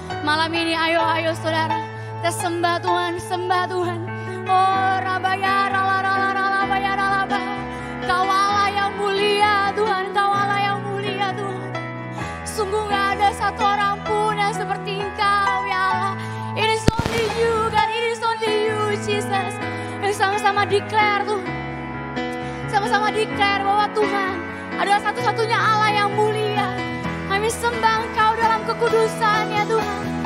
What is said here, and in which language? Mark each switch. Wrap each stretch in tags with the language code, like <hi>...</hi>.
<id>Malam ini ayo saudara, kita sembah Tuhan, sembah Tuhan. Oh rabaya rala raba. Kau Allah yang mulia Tuhan, Kau Allah yang mulia Tuhan. Sungguh gak ada satu orang pun yang seperti Engkau ya Allah.</id> <en>It is only you God, it is only you Jesus.</en> <id>Yuk sama-sama declare Tuhan. Sama-sama declare bahwa Tuhan adalah satu-satunya Allah yang mulia. Kami sembah Engkau dalam kekudusan ya Tuhan.</id>